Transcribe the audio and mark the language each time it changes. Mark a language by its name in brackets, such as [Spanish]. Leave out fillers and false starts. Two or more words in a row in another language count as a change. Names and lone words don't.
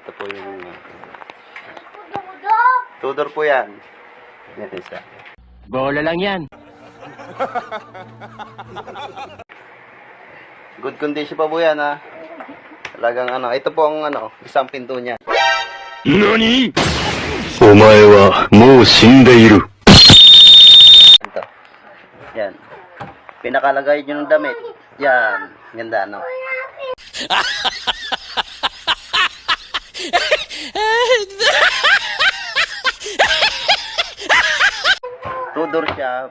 [Filipino] Ito po yung Tudor po yan. Yan isa. Bola lang yan. [English] Good condition [Filipino] pa po yan ha. Talagang ano. Ito po ang ano, isang pinto niya. [Japanese] NANI?! お前はもう死んでいる。 [Filipino] Ito. Yan. Pinakalagay nyo ng damit. Yan. Ganda no. Tudor siya.